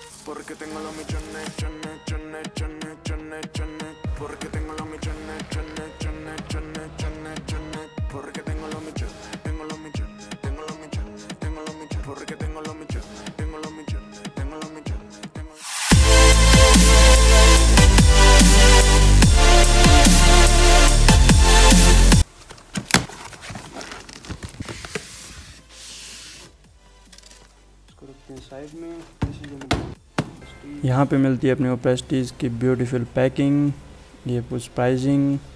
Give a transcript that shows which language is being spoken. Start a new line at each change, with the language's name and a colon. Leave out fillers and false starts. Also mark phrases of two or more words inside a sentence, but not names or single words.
Spanish: porque tengo los millones, chones, chones, chones, chones, chones, porque tengo los millones, chones, chones, chones, chones, chones, porque tengo los millones, tengo los millones, tengo los millones, tengo los millones, porque tengo los millones, tengo los millones, tengo los millones, tengo
Hindi: इसको रखते हैं साइड में। यहाँ पे मिलती है अपने को प्रेस्टीज की
English: beautiful packing,
Hindi: ये कुछ प्राइसिंग।